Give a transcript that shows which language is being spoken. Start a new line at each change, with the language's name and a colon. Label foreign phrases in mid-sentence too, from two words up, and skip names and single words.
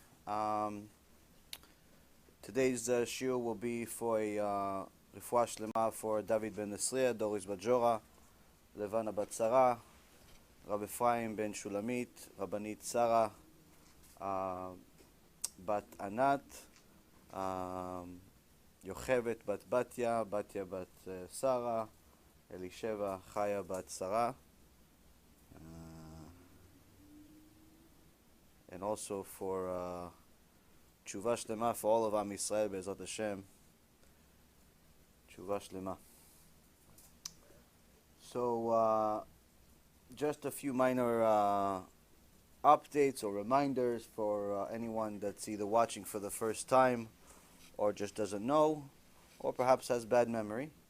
English: Today's shiur will be for a
Hebrew: רפואה שלמה
English: for David ben Nesriya, Doris Bajora, Levana bat Sarah, Rabbi Ephraim ben Shulamit, Rabbanit Sarah, Bat Anat, Yochevet bat Batya, Batya bat Sarah, Elisheva Chaya bat Sarah, and also for
Hebrew: תשובה שלמה
English: for all of
Hebrew: עם ישראל בעזרת השם. תשובה שלמה.
English: So just a few minor updates or reminders for anyone that's either watching for the first time or just doesn't know or perhaps has bad memory.